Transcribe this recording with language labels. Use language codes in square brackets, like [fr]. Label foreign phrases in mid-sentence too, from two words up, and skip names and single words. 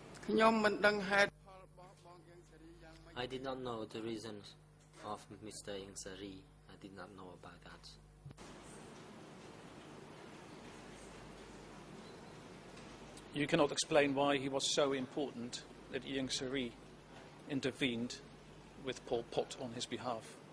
[km] ខ្ញុំមិនដឹងហេតុផលរបស់បងយើងសេរីយ៉ាងម៉េច [en] I did not know the reasons of Mr. Ieng Sari. I did not know about that. You cannot explain why he was so important that Ieng Sari intervened with Pol Pot on his behalf.